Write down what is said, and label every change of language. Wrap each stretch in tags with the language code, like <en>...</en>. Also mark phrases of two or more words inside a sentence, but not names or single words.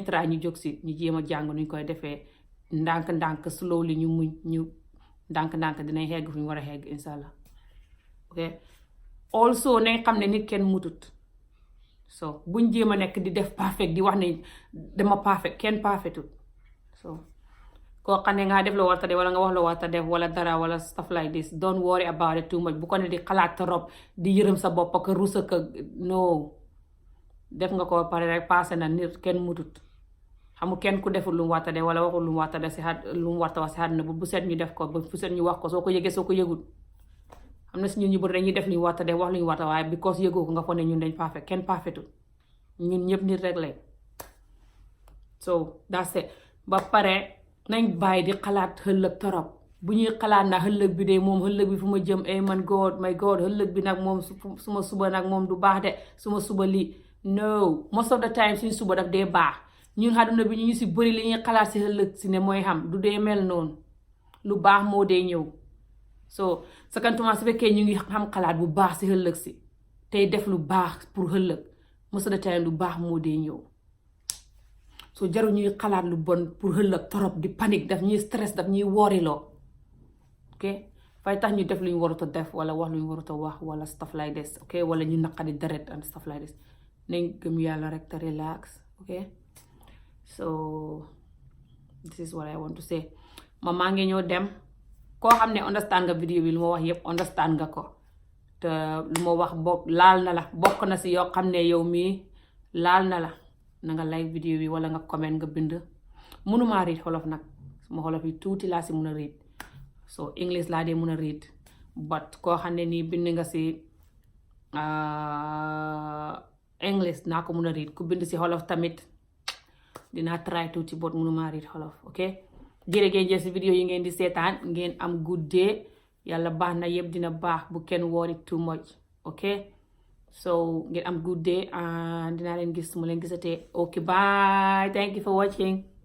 <wo>try ñu jóg si ñu jéem a jàng nuñ koy defee ndànk-ndànk slowly ñu muñ ñu ndànk-ndànk dinañ xegg fu ñu war a xegg</wo> <ar>inshallah</ar> <wo>ok also nañ xam ne nit kenn mutut so buñ jéem a nekk di def perfect di wax ne dama perfect kenn perfectut so koo xam ne nga def loo warta def wala nga wax loo warta def wala dara wala</wo> <en>stuff like this don't worry about it too much</en> <wo>bu ko ne di xalaat trop di yërëm sa bopp ak rusa ka no def nga ko pare rek passé na nit kenn mutut xamul kenn ku deful lu mu warta def wala waxul lu mu warta def si lu mu warta wax si àdduna bu set ñu def ko bu set ñu wax ko soo ko yëgee soo ko yëgul xam na si ñun ñu bëri dañuy def lu ñu warta def wax lu ñu warta waaye because yëgoo ko nga ko ne ñun dañ perfect kenn perfectul ñun ñëpp nit rek lañ</wo> <en>so that's it</en> <wo>ba pare nañ bàyyi di xalaat ëllëg torop bu ñuy xalaat na ëllëg bi de moom ëllëg bi fu ma jëm</wo> <en>my god</en> <wo>ëllëg bi nag moom suma suba nag moom du baax de suma suba lii no</wo> <en>most of the time</en> <wo>suñ suba daf dee baax ñun àdduna bi ñu si bëri li ñuy xalaat si ëllëg si ne mooy xam du dee mel noonu lu baax moo dee ñëw so sakantuma su fekkee ñu ngi xam xalaat bu baax si ëllëg si tey def lu baax pour ëllëg</wo> <en>most of the time</en> <wo>lu baax moo dee ñëw so jaru ñuy xalaat lu bon pour ëllëg torop di panique daf ñuy stress daf ñuy woriloo ok fay tax ñu def lu ñu warut a def wala wax lu ñu warut a wax wala</wo> <en>stuff like this</en> <wo>ok wala ñu naqadi deret</wo> <en>and stuff like this</en> <wo>nañ gëm yàlla rek te</wo> <en>relax ok so this is what I want to say</en> <wo>maa ngi ñëw dem koo xam ne understand nga vidéo bi lu ma wax yëpp understand nga ko te lu ma wax laal na la bokk na si yoo xam ne yow mii laal na la na nga like vidéo bi wala nga comment nga bind mënumaa read xolof nag suma xolof yi tuuti laa si mun a read so English laa dee mun a read but koo xam ne nii bind nga si English naa ko mun a read ku bind si xolof tamit dinaa try tuuti but mënumaa read xolof ok jërëjëf si vidéo yi ngeen di seetaan ngeen am</wo> <en>good day</en> <wo>yàlla baax na yëpp dina baax bu kenn</wo> <en>worry too much ok so</en> <wo>ngeen am</wo> <en>good day</en> <wo>dinaa leen gis mu leen gisatee</wo> <en>ok bye thank you for watching</en>